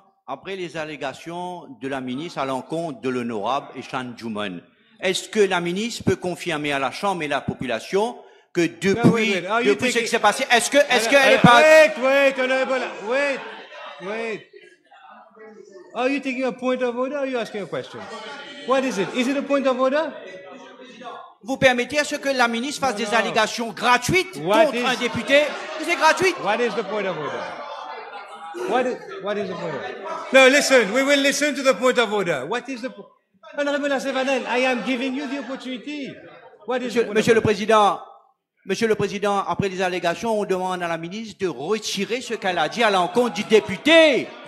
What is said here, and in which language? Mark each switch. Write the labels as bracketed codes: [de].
[fr] Après les allégations de la ministre à l'encontre de l'honorable Echanjuman, est-ce que la ministre peut confirmer à la Chambre et à la population que depuis ce qui s'est passé, est-ce qu'elle est pas... [en] Wait, honorable, wait. Are you taking a point of order or are you asking a question? What is it? Is it a point of order? [fr] Vous permettez à ce que la ministre fasse des allégations gratuites contre un député? C'est gratuit. [en] What is the point of order? What is the point of order? No, listen, we will listen to the point of order. What is the point? Honorable Asevaden, I am giving you the opportunity. What is [fr] Monsieur le Président, après les allégations, on demande à la ministre de retirer ce qu'elle a dit à l'encontre du député.